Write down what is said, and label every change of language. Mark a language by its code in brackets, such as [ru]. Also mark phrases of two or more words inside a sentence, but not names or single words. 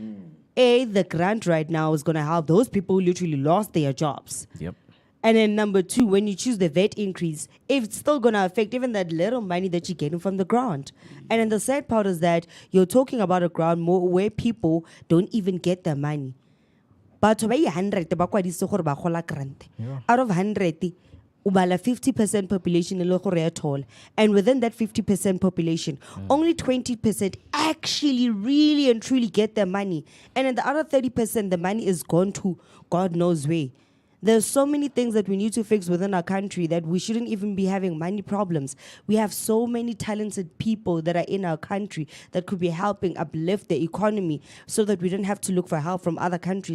[en] The grant right now is going to help those people who literally lost their jobs. Yep. And then number two, when you choose the VAT increase, it's still going to affect even that little money that you're getting from the grant. And then the sad part is that you're talking about a grant more where people don't even get their money. [tn] But 100 ba kwadise gore ba gola grant. [en] Out of [tn] 100, ubala 50% population e le gore ya thola. [en] And within that 50% population, only 20% actually really and truly get their money. And in the other 30%, the money is gone to God knows where. There's so many things that we need to fix within our country that we shouldn't even be having money problems. We have so many talented people that are in our country that could be helping uplift the economy so that we don't have to look for help from other countries.